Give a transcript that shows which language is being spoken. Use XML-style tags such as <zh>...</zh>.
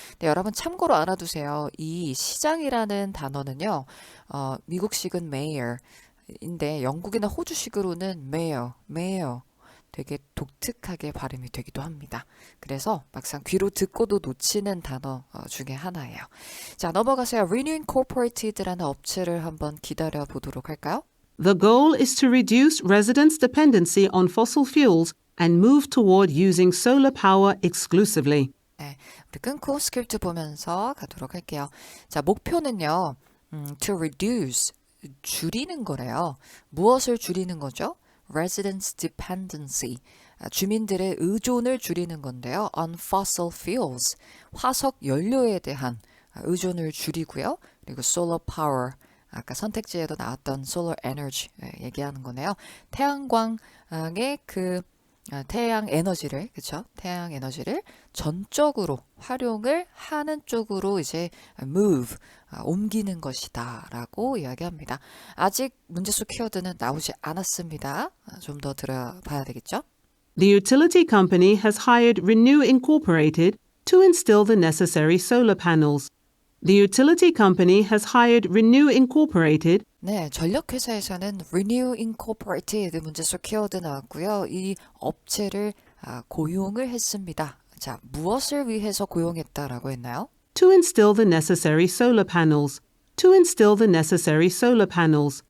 <ko>네, 여러분 참고로 알아두세요. 이 시장이라는 단어는요, 미국식은 mayor인데 영국이나 호주식으로는 mayor. 되게 독특하게 발음이 되기도 합니다. 그래서 막상 귀로 듣고도 놓치는 단어 중에 하나예요. 자, 넘어가세요. Renew Incorporated라는 업체를 한번 기다려 보도록 할까요?</ko> <en>The goal is to reduce residents' dependency on fossil fuels and move toward using solar power exclusively.</en> <ko>네, 우리 끊고 스크립트 보면서 가도록 할게요. 자, 목표는요. To reduce, 줄이는 거래요. 무엇을 줄이는 거죠? Residents' dependency, 주민들의 의존을 줄이는 건데요. On fossil fuels, 화석 연료에 대한 의존을 줄이고요. 그리고 solar power, 아까 선택지에도 나왔던 solar energy 얘기하는 거네요. 태양광의 그 태양 에너지를, 그쵸? 태양 에너지를 전적으로 활용을 하는 쪽으로 이제 move, 옮기는 것이다 라고 이야기합니다. 아직 문제 속 키워드는 나오지 않았습니다. 좀 더 들어봐야 되겠죠?</ko> <en>The utility company has hired Renew Incorporated to install the necessary solar panels. The utility company has hired Renew Incorporated.</en> <ko>네, 전력회사에서는 Renew Incorporated 문제 속 키워드 나왔고요. 이 업체를 고용을 했습니다. 자, 무엇을 위해서 고용했다라고 했나요?</ko> <en>To install the necessary solar panels. To install the necessary solar panels.</en>